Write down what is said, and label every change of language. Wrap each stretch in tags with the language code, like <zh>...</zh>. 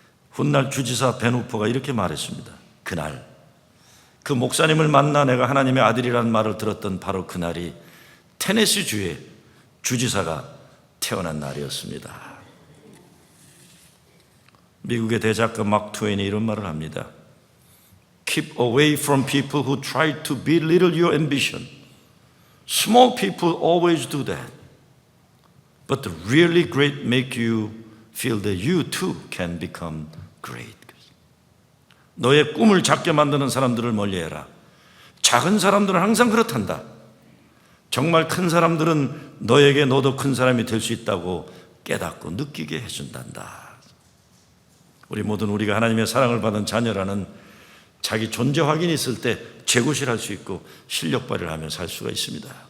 <ko>훗날 주지사 벤 후퍼가 이렇게 말했습니다. 그날 그 목사님을 만나 내가 하나님의 아들이라는 말을 들었던 바로 그날이 테네시 주의 주지사가 태어난 날이었습니다. 미국의 대작가 막 트웨인이 이런 말을 합니다.</ko> <en>Keep away from people who try to belittle your ambition. Small people always do that. But the really great make you feel that you too can become great.</en> <ko>너의 꿈을 작게 만드는 사람들을 멀리해라. 작은 사람들은 항상 그렇단다. 정말 큰 사람들은 너에게 너도 큰 사람이 될 수 있다고 깨닫고 느끼게 해준단다. 우리 모든 우리가 하나님의 사랑을 받은 자녀라는 자기 존재 확인이 있을 때 재구실할 수 있고 실력 발휘를 하며 살 수가 있습니다.</ko>